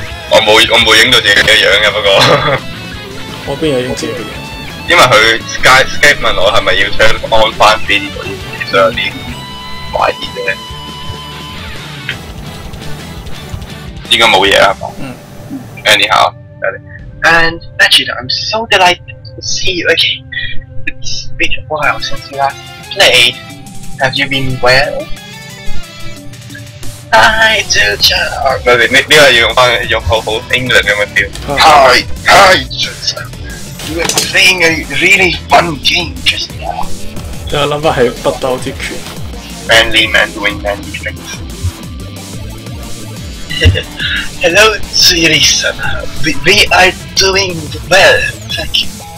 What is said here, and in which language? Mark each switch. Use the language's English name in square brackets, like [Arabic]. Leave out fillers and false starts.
[Cantonese] 我冇影到自己嘅樣嘅，不過我邊有影自己嘅樣？因為佢 Skype 問我係咪要 turn on 翻 video， 其實有啲懷疑嘅。應該冇嘢啦，係嘛？ [English] Anyhow, and Machida, I'm so delighted to see you again. It's been a while since we last played. Have you been well? Hi, Juja. [Cantonese] 呢個要用好 England 咁嘅 feel. [English] Hi, Juja. You were playing a really fun game just now. [Cantonese] 我諗翻係不鬥之拳。 [English] Manly man doing manly things. Hello, sweeties. We are doing well, thank you.